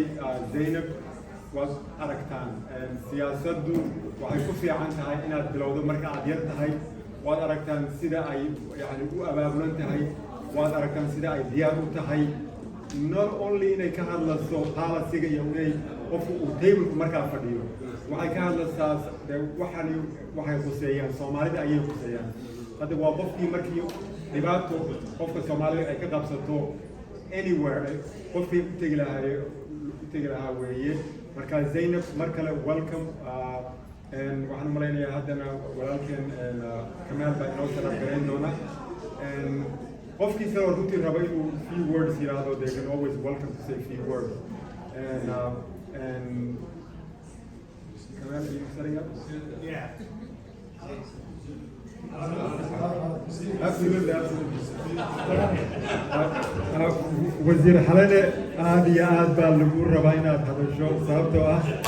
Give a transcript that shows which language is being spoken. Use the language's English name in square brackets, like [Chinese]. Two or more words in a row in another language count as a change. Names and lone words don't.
[Somali] Zaynab waad aragtaan siyaasaddu waxay ku fiican tahay inaad bilowdo marka aad yar tahay waad aragtaan sida ay u abaabulan tahay waad aragtaan sida ay diyaar u tahay [English] not only [Somali] inay ka hadlayso policyga iyo inay qofku uu table markaa fadhiyo waxay ka hadlaysaa waxay khuseeyaan Soomaalida ayay khuseeyaan hadda waa qofkii markii dhibaato qofka Soomaalida ay ka qabsato anywhere qofkii u tegi lahaa weeye marka Zaynab mar kale welcome waxaan malaynayaa haddana walaalkeen Kamal baa inoo sharaf gareyn doona qofkii kale runtii raba inuu [English] few words [Somali] yiraahdo [English] they can always welcome to say few words and Kamal, are you setting up? Yeah. Absolutely. [Somali] wasiir xalane aad iyo aad baa lagu rabaa inaad hadasho sababtoo ah